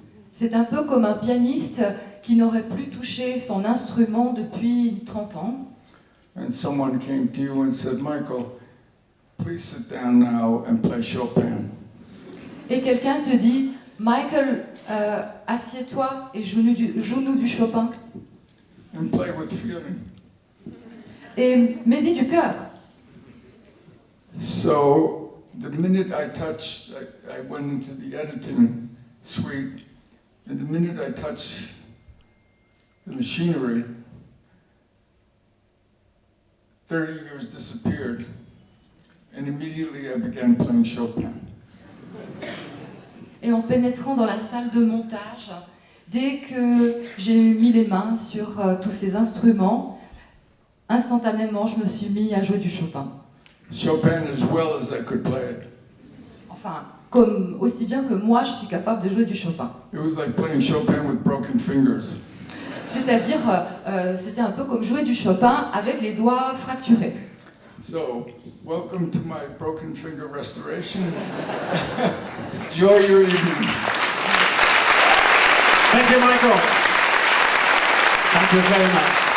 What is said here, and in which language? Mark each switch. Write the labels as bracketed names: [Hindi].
[French] C'est un peu comme un pianiste qui n'aurait plus touché son instrument depuis 30 ans. [English] And someone came to you and said, Michael, please sit down now and play Chopin. [French] Et quelqu'un te dit, Michael, assieds-toi et joue-nous du Chopin. [English] And play with feeling. [French] Et mets-y du cœur. [English] So the minute I touched, I went into the editing suite, and the minute I touched the machinery, 30 years disappeared, and immediately I began playing Chopin. [French] Et en pénétrant dans la salle de montage, dès que j'ai mis les mains sur tous ces instruments, instantanément je me suis mis à jouer du Chopin. [English] Chopin as well as I could play it. [French] Enfin, aussi bien que moi je suis capable de jouer du Chopin. [English] It was like playing Chopin with broken fingers. [French] C'est-à-dire, c'était un peu comme jouer du Chopin avec les doigts fracturés. [English] So, welcome to my broken finger restoration. Enjoy your evening. Thank you, Michael. Thank you very much.